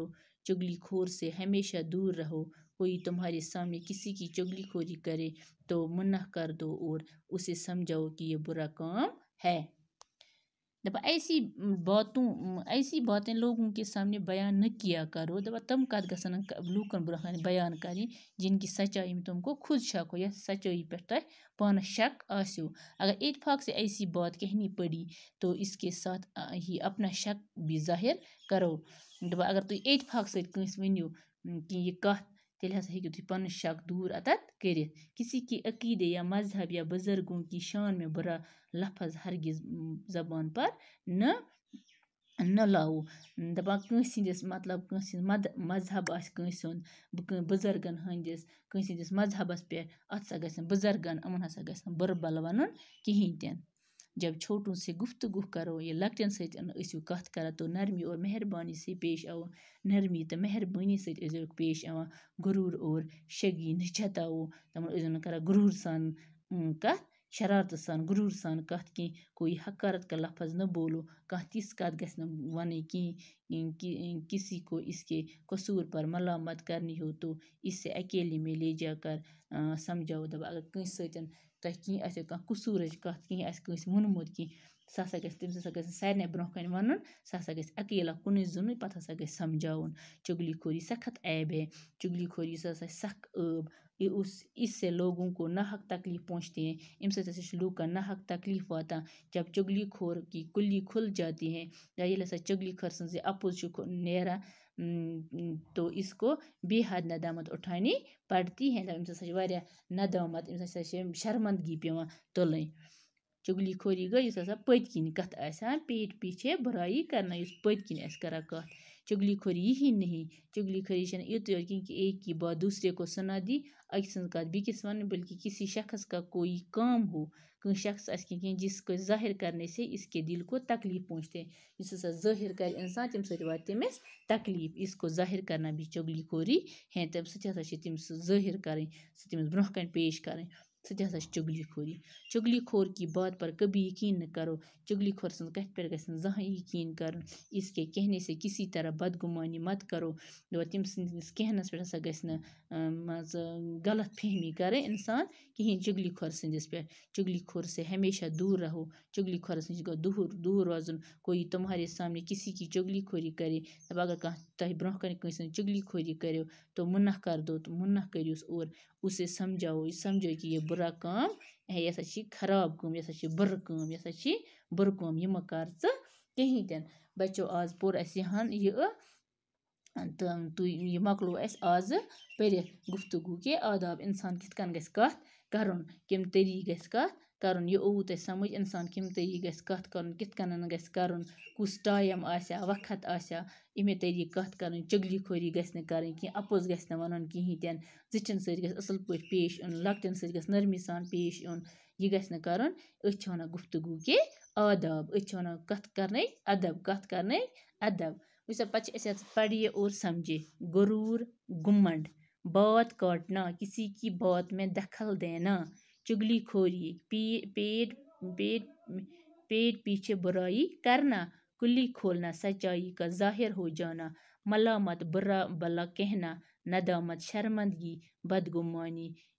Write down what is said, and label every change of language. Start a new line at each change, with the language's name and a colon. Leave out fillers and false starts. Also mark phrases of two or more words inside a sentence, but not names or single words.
Urdu: چغلی خور سے ہمیشہ دور رہو. کوئی تمہارے سامنے کسی کی چغلی خوری کرے تو منع کر دو اور اسے سمجھاؤ کہ یہ برا کام ہے. ایسی باتیں لوگوں کے سامنے بیان نہ کیا کرو.
Kashmiri: تم کت گژھن لوکن برہ
Urdu: بیان کریں جن کی سچائی میں تم کو خود شک ہو یا
Kashmiri: سچائی پہ تہ پانس شک آسو.
Urdu: اگر اتفاق سے ایسی بات کہنی پڑی تو اس کے ساتھ ہی اپنا شک بھی ظاہر کرو.
Kashmiri: اگر تھی
Urdu: اتفاق سے
Kashmiri: کنس ونیو کہ یہ کت تیل ہسا ہیکو تھی پن شک دور اتت کرت.
Urdu: کسی کے عقیدے یا مذہب یا بزرگوں کی شان میں برا لفظ ہرگز زبان پر نہ لاؤ.
Kashmiri: دپان کنس ہندس مطلب کنس مذہب آس کنس بزرگن ہندس کنس ہندس مذہبس پہ ات ہسا گژھن بزرگن امن ہسا گژھن بر بل ونن کہین تین.
Urdu: جب چھوٹوں سے گفتگو کرو یا
Kashmiri: لکٹن ستن اسو کت کران
Urdu: تو نرمی اور مہربانی سے پیش آو.
Kashmiri: نرمی تو مہربانی ست پیش آوان.
Urdu: غرور اور شگی نہ جتاؤ.
Kashmiri: تمن ازن کران غرور سان کت شرارت سان غرور سان کت کی.
Urdu: کوئی حقارت کا لفظ نہ بولو.
Kashmiri: کانٛہہ تِژھ کت گژھِ نہٕ ونٕنۍ کِہیٖنۍ.
Urdu: کسی کو اس کے قصور پر ملامت کرنی ہو تو اس سے اکیلے میں لے جا کر سمجھاؤ.
Kashmiri: اگر کنس ستن تہ کینٛہہ آسیو کانٛہہ قصوٗرٕچ کتھ کینٛہہ آسہِ کٲنٛسہِ ووٚنمُت کینٛہہ سُہ ہسا گژھِ تٔمِس ہسا گژھِ سارنٕے برونٛہہ کَنہِ وَنُن. سُہ ہسا گژھِ اکیلا کُنُے زوٚنُے پتہٕ ہسا گژھِ سمجھاوُن.
Urdu: چغلی خوری سخت عیب ہے.
Kashmiri: چغلی خوری سا سخ عیب.
Urdu: اس سے لوگوں کو ناحق تکلیف پہنچتے ہیں.
Kashmiri: امہِ سۭتۍ ہسا چھِ لوٗکن ناحق تکلیف واتان.
Urdu: جب چغلی خور کی کلی کھل جاتی ہے یا
Kashmiri: ییٚلہِ ہسا چغلی خور سٕنٛز یہِ اپُز چھُ نیران
Urdu: تو اس کو بے حد ندامت اٹھانی پڑتی ہے.
Kashmiri: امس ہسا چھِ واریاہ ندامت امس ہسا چھِ شرمندگی پیوان تُلٕنۍ. چغلی خوری گٔے یُس ہسا پٔتۍ کِنۍ کتھ آسہِ
Urdu: پیٹ پیچھے برائی کرنا
Kashmiri: یُس پٔتۍ کِنۍ آسہِ کران کتھ. چغلی خوری یہی نہیں. چغلی خوری چھنہٕ یُتُے یوت کینٛہہ
Urdu: کہ ایک کی بات دوسرے کو سنا دی.
Kashmiri: أکۍ سٕنٛز کتھ بیٚکِس ونٕنۍ
Urdu: بلکہ کسی شخص کا کوئی کام ہو
Kashmiri: کٲنٛسہِ شخص آسہِ کینٛہہ
Urdu: جس کو ظاہر کرنے سے اس کے دل کو تکلیف پہنچتے ہیں.
Kashmiri: یُس ہسا ظٲہر کرِ انسان تمہِ سۭتۍ واتہِ تٔمِس تکلیف.
Urdu: اس کو ظاہر کرنا بھی چغلی خوری ہے.
Kashmiri: تمہِ سۭتۍ ہسا چھِ تٔمِس سُہ ظٲہر کرٕنۍ سُہ تٔمِس برونٛہہ کَنہِ پیش کرٕنۍ سُہ تہِ ہسا چھِ چغلی خوری.
Urdu: چغلی خور کی بات پر کبھی یقین نہ کرو.
Kashmiri: چغلی خور سٕنٛز کتھِ پٮ۪ٹھ گژھِ نہٕ زٕہٕنۍ یقین کرُن.
Urdu: اس کے کہنے سے کسی طرح بدگمانی مت کرو.
Kashmiri: تٔمۍ سٕنٛدِس کہنس پٮ۪ٹھ ہسا گژھِ نہٕ مان ژٕ غلط فہمی کرٕنۍ انسان کہیٖنۍ چغلی خور سٕنٛدِس پٮ۪ٹھ.
Urdu: چغلی خور سے ہمیشہ دور رہو.
Kashmiri: چغلی خورس نش گوٚژھ دور روزُن.
Urdu: کوئی تمہارے سامنے کسی کی چغلی خوری کرے
Kashmiri: اگر کانٛہہ تۄہہِ برونٛہہ کَنہِ کٲنٛسہِ ہٕنٛز چغلی خوری کریو
Urdu: تو منع کر دو تو
Kashmiri: منع کٔرِوس
Urdu: اور اسے سمجھاؤ سمجھو کہ یہ برا کام ہے.
Kashmiri: یہ ہسا چھ خراب کٲم. یہ ہسا چھ بُرٕ کٲم. یہ ہسا چھ بُرٕ کٲم. یہِ مہ کر ژٕ کہیٖنۍ تہِ نہٕ. بچو آز پوٚر اَسہِ یِہن یہِ تہٕ یہِ مۄکلو اَسہِ آزٕ پٔرِتھ.
Urdu: گفتگو کے آداب.
Kashmiri: اِنسان کِتھ کٔنۍ گژھِ کَتھ کَرُن کَمہِ طریٖقہٕ گژھِ کَتھ کرُن یہِ اووُ تۄہہِ سمجھ اِنسان کَمہِ طریٖقہٕ گژھِ کَتھ کَرُن کِتھ کٔنۍ گژھِ کَرُن کُس ٹایم آسیا وقت آسیا اَمے طریٖقہٕ کَتھ کَرٕنۍ چُگلی خوری گژھِ نہٕ کَرٕنۍ کینٛہہ اَپُز گژھِ نہٕ وَنُن کِہیٖنۍ تہِ نہٕ زِٹھٮ۪ن سۭتۍ گژھِ اَصٕل پٲٹھۍ پیش یُن لۄکٹٮ۪ن سۭتۍ گژھِ نرمی سان پیش یُن یہِ گژھِ نہٕ کَرُن أسۍ چھِ وَنان
Urdu: گفتگوٗ کے آداب
Kashmiri: أسۍ چھِ وَنان کَتھ کَرنٕکۍ اَدب کَتھ کَرنٕکۍ اَدب وٕچھ سا پَتہٕ چھِ اَسہِ یَتھ
Urdu: پَڑھیے اور سَمجھے غروٗر گُمنٛڈ بات کاٹنا کسی کی بات میں دخل دینا چُگلی خوری پیٹ پیچھے برائی کرنا کلی کھولنا سچائی کا ظاہر ہو جانا ملامت برا بلا کہنا ندامت شرمندگی بدگمانی